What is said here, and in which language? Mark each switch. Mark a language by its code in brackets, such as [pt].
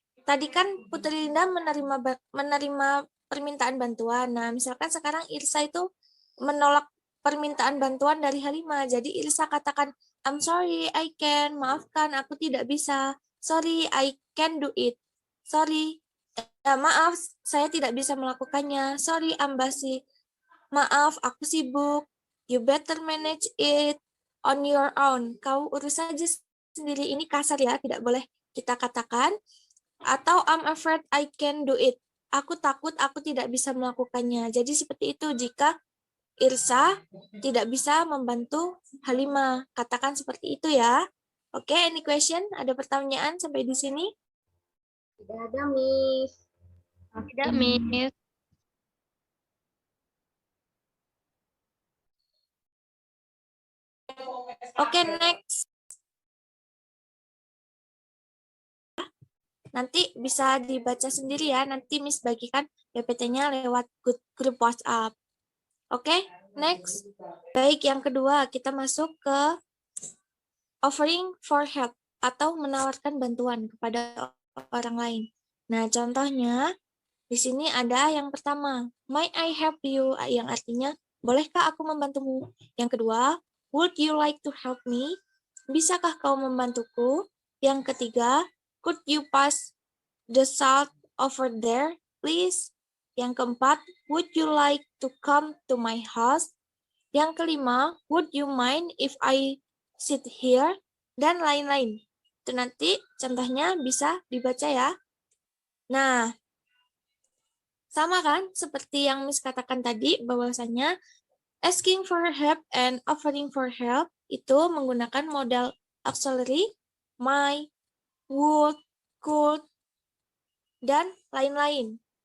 [id] Tadi kan Putri Linda menerima permintaan bantuan, nah misalkan sekarang Irsa itu menolak permintaan bantuan dari Halimah, jadi Irsa katakan, I'm sorry, I can, maafkan, aku tidak bisa. [en] Sorry, I can do it. [id] Sorry, maaf, saya tidak bisa melakukannya. Sorry, Ambasi. Maaf, aku sibuk. [en] You better manage it on your own. Kau urus saja sendiri. [id] Ini kasar ya, tidak boleh kita katakan. Atau I'm afraid I can do it. Aku takut aku tidak bisa melakukannya. Jadi seperti itu jika Irsa tidak bisa membantu Halimah. Katakan seperti itu ya. Oke, any question? Ada pertanyaan sampai di sini? Tidak ada, Miss. Tidak, Miss. Oke, next. Nanti bisa dibaca sendiri ya. Nanti Miss bagikan PPT-nya lewat grup WhatsApp. Oke, next. Baik, yang kedua kita masuk ke offering for help atau menawarkan bantuan kepada orang lain. Nah, contohnya di sini ada yang pertama, might I help you, yang artinya bolehkah aku membantumu? [en] Yang kedua, would you like to help me? [id] Bisakah kau membantuku? [en] Yang ketiga, could you pass the salt over there, please? Yang keempat, would you like to come to my house? Yang kelima, would you mind if I sit here? [id] Dan lain-lain. Itu nanti contohnya bisa dibaca ya. Nah, sama kan seperti yang Miss katakan tadi bahwasanya asking for help and offering for help itu menggunakan modal auxiliary, might, would, could, dan lain-lain.